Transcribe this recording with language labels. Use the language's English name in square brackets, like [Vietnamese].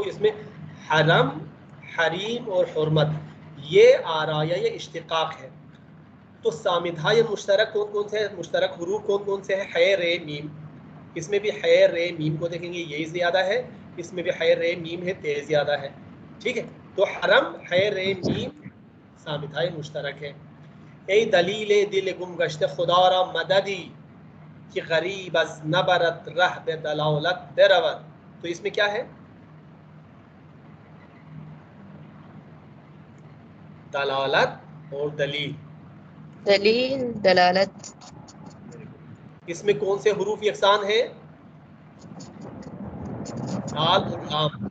[Urdu] اس میں حرم، حریم اور حرمت یہ آرایہ اشتقاق ہے. تو صامتهای مشترک کون کون سے ہیں؟ مشترک حروف کون کون سے ہیں؟ ح ر میم. اس میں بھی ح ر میم کو دیکھیں گے، یہی زیادہ ہے. اس میں بھی ح ر میم ہے، تے زیادہ ہے. ٹھیک ہے، تو حرم، ح ر میم صامتهای مشترک ہے. [Persian] ای دلیل دل گم گشته خدا را مددی، کہ غریب از نبرد رہ به دلالت برود. [Urdu] تو اس میں کیا ہے؟ دلالت اور دلیل. دلیل، دلالت. اس میں کون سے حروف یکساں ہیں؟ دال اور لام.